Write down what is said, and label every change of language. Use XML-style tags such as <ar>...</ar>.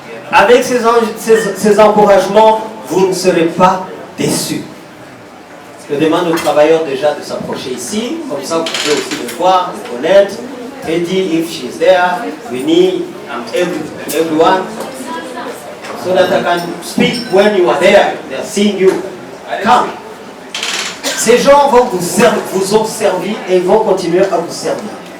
<fr>Avec ces encouragements, vous ne serez pas déçus. Je demande aux travailleurs déjà de s'approcher ici, comme ça vous pouvez aussi le voir, le connaître.</fr> <en>Teddy, if she's there, Winnie, everyone, so that I can speak when you are there. They're seeing you. Come.</en> <fr>Ces gens vont vous ont servi et ils vont continuer à vous servir.</fr>